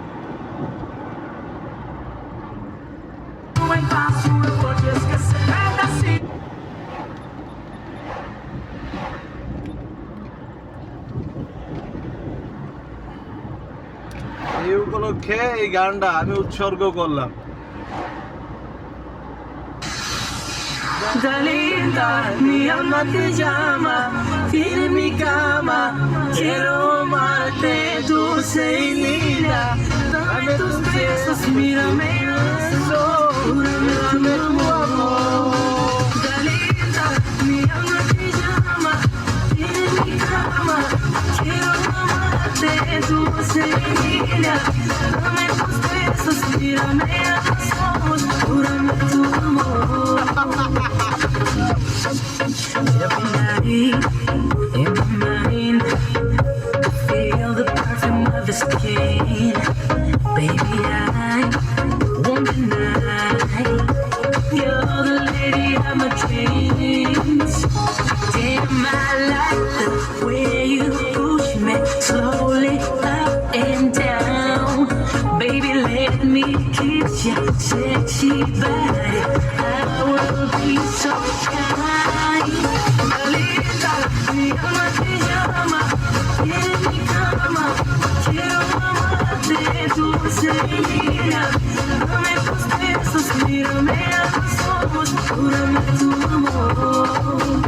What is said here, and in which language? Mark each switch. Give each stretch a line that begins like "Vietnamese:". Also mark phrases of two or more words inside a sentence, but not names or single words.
Bangla: এই উপলক্ষে এই গানটা আমি উৎসর্গ করলাম।
Spanish: Dalita, mi alma te llama, tiene mi cama, quiero amarte dulce y linda. Dame tus besos, mírame a los ojos, dame tu amor. Dalita, mi alma te llama, tiene mi cama, quiero amarte dulce y linda. Dame tus besos, mírame a los ojos, dame tu amor.
English: Every night in my mind, feel the perfume of his skin. Baby, I won't deny you're the lady of my dreams. Damn, I like the way you push me slowly up and down. Baby, let me kiss your sexy body. I will be so kind.
Spanish: Dalita, mi alma te llama, tiene mi cama, quiero amarte dulce y linda. Dame tus besos, mírame a los ojos, júrame tu amor.